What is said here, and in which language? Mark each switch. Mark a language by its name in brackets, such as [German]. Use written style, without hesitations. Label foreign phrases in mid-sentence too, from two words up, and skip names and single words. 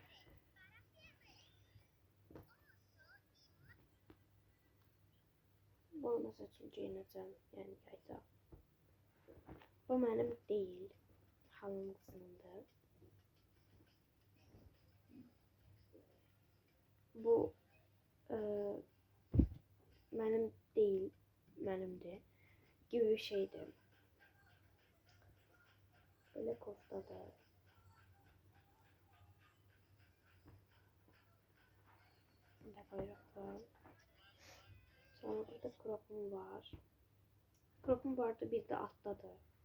[Azerbaijani] Bunu məsəl üçün geyinəcəm, yəni yayda. Bu mənim deyil, halım qızındır. Bu mənim deyil, mənimdir [Turkish] gibi bir şeydir. Böyle koftadır. Burada bayraklar. Sonra burada kropum var. Kropum bu arada bir de alttadır.